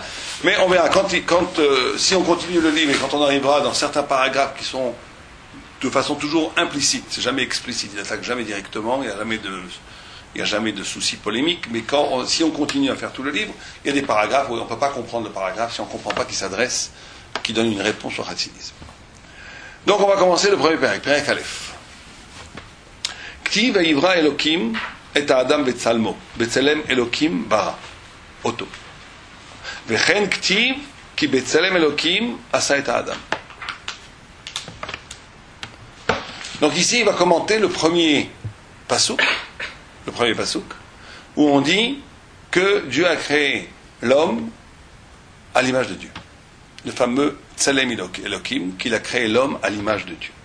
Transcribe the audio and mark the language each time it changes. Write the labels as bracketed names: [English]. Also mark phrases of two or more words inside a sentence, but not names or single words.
[French] Mais on verra, si on continue le livre et quand on arrivera dans certains paragraphes qui sont de façon toujours implicite, c'est jamais explicite, il n'attaque jamais directement, il n'y a jamais de soucis polémiques, mais si on continue à faire tout le livre, il y a des paragraphes où on ne peut pas comprendre le paragraphe si on ne comprend pas qui donne une réponse au chassidisme. Donc on va commencer le premier [Hebrew] פרק א. כתיב ויברא אלהים את האדם בצלמו, בצלם אלהים ברא, אותו. וכן כתיב כי בצלם אלהים עשה את האדם. [French] Donc ici il va commenter le premier pasuk, où on dit que Dieu a créé l'homme à l'image de Dieu. Le fameux [Hebrew] צלם אלהים, [French] qu'il a créé l'homme à l'image de Dieu.